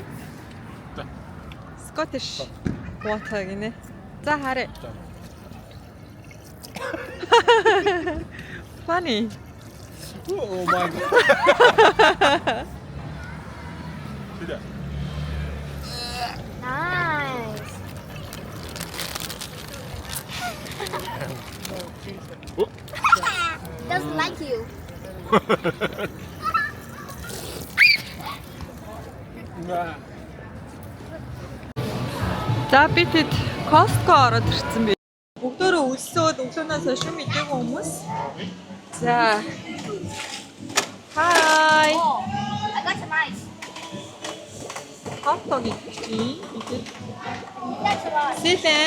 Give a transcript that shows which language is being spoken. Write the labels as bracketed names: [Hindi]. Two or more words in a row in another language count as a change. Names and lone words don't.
[English] Scottish water гинэ. [Mongolian] За харъя. [English] Funny. Oh my god. 그래. Nice. Doesn't like you. [Mongolian] За би тэд Costco ороод ирсэн би. Бүгдөө өлсөөд өглөөнөөс хойш юм идээгүй хүмүүс. За. [English] Hi. Oh, I got some ice. Hot dog [Mongolian] идэх чи. Идэв. [English] That's a lot. Сэлэн.